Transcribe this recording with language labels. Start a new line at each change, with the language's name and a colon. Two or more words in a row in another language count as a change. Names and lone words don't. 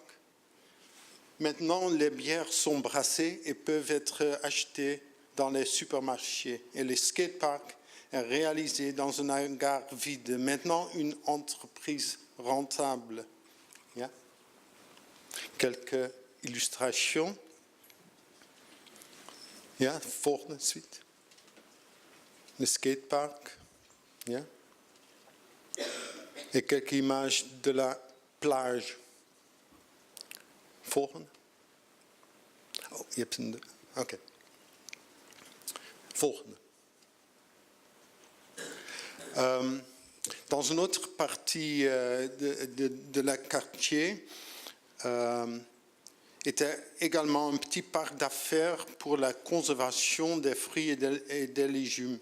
French: Maintenant, les bières sont brassées et peuvent être achetées dans les supermarchés. Et le skatepark est réalisé dans un hangar vide. Maintenant, une entreprise rentable. Yeah. Quelques illustrations.
Dutch: Ja, volgende suite.
French: Le skatepark. Ja. Et quelques images de la plage.
Dutch: Volgende. Oh, je hebt een... Oké. Volgende.
French: Dans une autre partie de la quartier, était également un petit parc d'affaires pour la conservation des fruits et des légumes.